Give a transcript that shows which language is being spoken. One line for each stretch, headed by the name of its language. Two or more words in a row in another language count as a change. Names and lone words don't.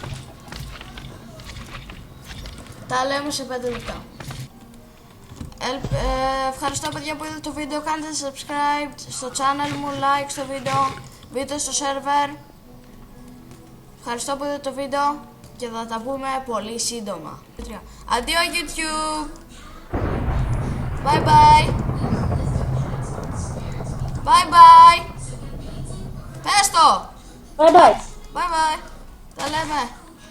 Greek: Τα λέμε σε 5 λεπτά. Ευχαριστώ παιδιά που είδατε το βίντεο. Κάντε subscribe στο channel μου, like στο βίντεο, μπείτε στο server. Ευχαριστώ που είδατε το βίντεο και θα τα πούμε πολύ σύντομα. Αντίο YouTube.
English: Bye bye. Bye bye.
Greek: Πες το.
English: Bye bye. Bye bye.
Greek: Τα λέμε.